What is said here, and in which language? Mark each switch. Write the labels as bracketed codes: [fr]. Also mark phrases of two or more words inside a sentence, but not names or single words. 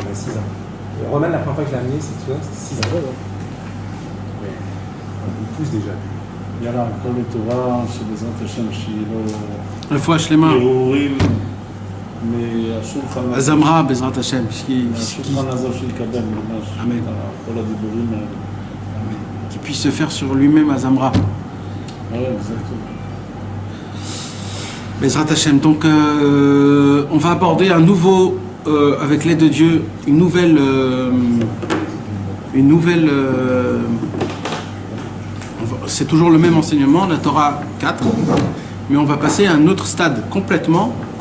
[fr] J'avais 6 ans. Et Roman, la première fois que je l'ai amené, c'était 6 ans. Mais il pousse déjà. [he] יאללה, כל לטובה, שבעזרת השם שיהיה לו... רפואה שלמה. הרהורים מהשולחן... הזמרה בעזרת השם. מהשולחן הזה שיקבל ממש. אמן. כל הדיבורים האלה. [fr] Qui puisse se faire sur lui-même à Zamra. Ouais, exactement. [he] בעזרת השם. [fr] Donc, on va aborder un nouveau, avec l'aide de Dieu, une nouvelle c'est toujours le même enseignement, la Torah 4, mais on va passer à un autre stade complètement.